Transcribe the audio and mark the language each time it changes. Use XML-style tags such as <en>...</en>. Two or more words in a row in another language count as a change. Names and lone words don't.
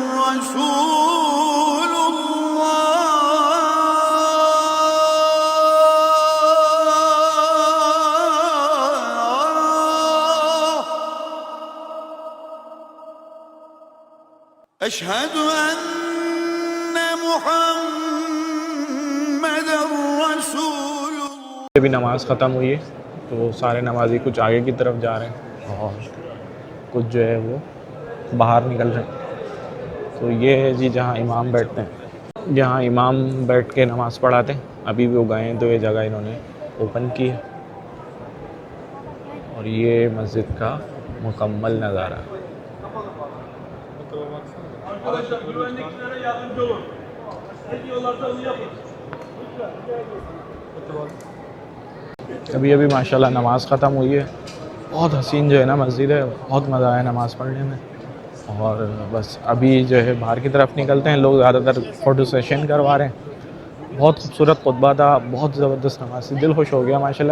<ar>رسول الله أشهد أن محمدًا رسول الله।</ar> <hi>अभी नमाज़ ख़त्म हुई है तो सारे नमाजी कुछ आगे की तरफ जा रहे हैं और कुछ जो है वो बाहर निकल रहे हैं। तो ये है जी जहाँ इमाम बैठते हैं, जहाँ इमाम बैठ के नमाज़ पढ़ाते हैं। अभी भी वो गए हैं तो ये जगह इन्होंने ओपन की है। और ये मस्जिद का मुकम्मल नज़ारा।</hi> <tr>Arkadaşlar güvenliklere yardımcı olun. Ne diyorlarsa onu yapın.</tr> <hi>अभी अभी माशाल्लाह नमाज़ ख़त्म हुई है। बहुत हसीन जो है ना मस्जिद है, बहुत मज़ा आया नमाज़ पढ़ने में। और बस अभी जो है बाहर की तरफ निकलते हैं। लोग ज़्यादातर</hi> <en>photo session</en> <hi>करवा रहे हैं। बहुत खूबसूरत खुतबा था, बहुत ज़बरदस्त नमाज थी, दिल खुश हो गया माशाल्लाह।</hi>